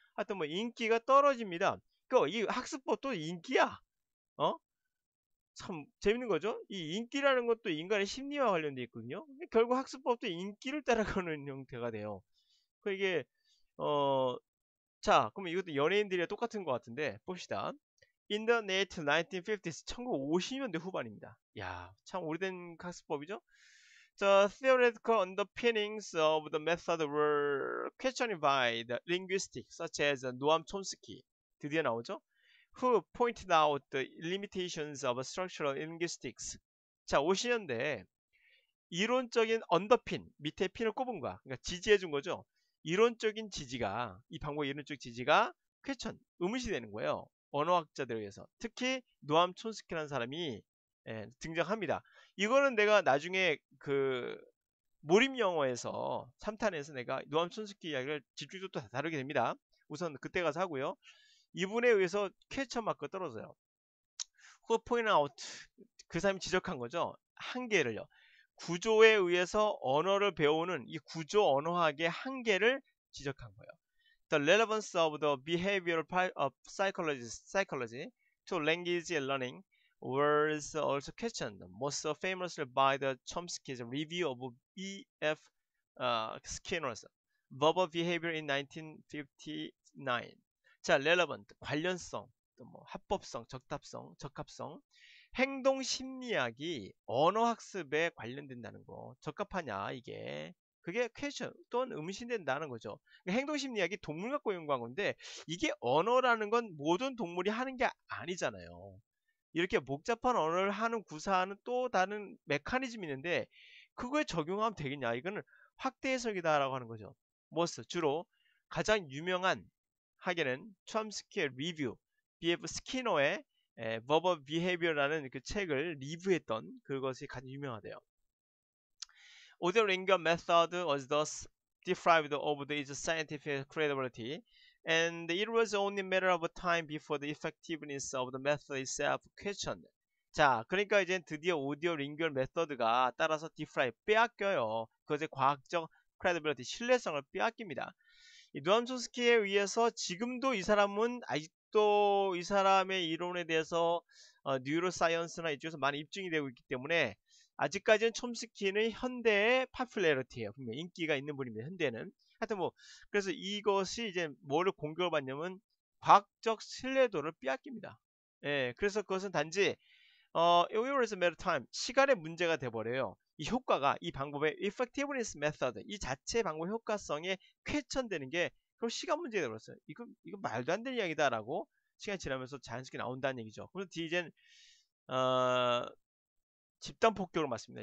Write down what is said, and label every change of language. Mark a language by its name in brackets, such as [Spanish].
[Korean] 하여튼 뭐 인기가 떨어집니다. 이 학습법도 인기야. 어? 참 재밌는 거죠. 이 인기라는 것도 인간의 심리와 관련돼 있거든요. 결국 학습법도 인기를 따라가는 형태가 돼요. 이게 어, 자, 그럼 이것도 연예인들이랑 똑같은 것 같은데 봅시다. [English] In the late 1950s, [Korean] 1950년대 후반입니다. 야, 참 오래된 학습법이죠? [English] The theoretical underpinnings of the method were questioned by the linguists such as 노암 촘스키. [Korean] 드디어 나오죠? [English] Who pointed out the limitations of structural linguistics. [Korean] 자, 50년대에 이론적인 언더핀, 밑에 핀을 꼽은 거야. 그러니까 지지해 준 거죠. 이론적인 지지가, 이 방법의 이론적 지지가 퀘천, 의문시 되는 거예요. 언어학자들에 의해서. 특히 노암 촌스키라는 사람이 등장합니다. 이거는 내가 나중에 그 몰입 영어에서 3탄에서 내가 노암 촌스키 이야기를 집중적으로 또 다루게 됩니다. 우선 그때 가서 하고요. 이분에 의해서 퀘천 마크가 떨어져요. [English] Who point out, [Korean] 그 사람이 지적한 거죠. 한계를요. 구조에 의해서 언어를 배우는 이 구조 언어학의 한계를 지적한 거예요. [English] The relevance of the behavioral of psychology to language learning was also questioned, most famously by the Chomsky's review of E.F. Skinner's verbal behavior in 1959. [Korean] 자, relevant, 관련성, 또 뭐 합법성, 적합성, 행동 심리학이 언어 학습에 관련된다는 거. 적합하냐, 이게. 그게 퀘션 또는 의문시된다는 거죠. 그러니까 행동 심리학이 동물 갖고 연구한 건데 이게 언어라는 건 모든 동물이 하는 게 아니잖아요. 이렇게 복잡한 언어를 하는 구사하는 또 다른 메커니즘이 있는데 그거에 적용하면 되겠냐? 이거는 확대 해석이다라고 하는 거죠. 뭐스 주로 가장 유명한 하게는 촘스키의 리뷰, B.F. 스키너의 Verbal Behavior라는 그 책을 리뷰했던 그것이 가장 유명하대요. [English] Audio-lingual method was thus deprived of its scientific credibility, and it was only a matter of time before the effectiveness of the method itself questioned. [Korean] 자, 그러니까 이제 드디어 오디오 링규얼 메서드가 따라서 디프라이 빼앗겨요. 그것의 과학적 credibility, 신뢰성을 빼앗깁니다. 이 노암 촘스키에 의해서 지금도 이 사람은 아직도 이 사람의 이론에 대해서 뉴로사이언스나 이쪽에서 많이 입증이 되고 있기 때문에 아직까지는 촘스키는 현대의 파퓰레리티예요. 분명히 인기가 있는 분입니다. 현대는. 하여튼 뭐 그래서 이것이 이제 뭐를 공격을 받냐면 과학적 신뢰도를 빼앗깁니다. 예, 그래서 그것은 단지 [English] it was a matter of time. [Korean] 시간의 문제가 돼버려요. 이 효과가 이 방법의 effectiveness method 이 자체 방법 효과성에 쾌천되는 게 그럼 시간 문제가 돼버렸어요. 이거 말도 안 되는 이야기다라고 시간이 지나면서 자연스럽게 나온다는 얘기죠. 그래서 뒤에 이젠 어, 집단 폭격을 맞습니다.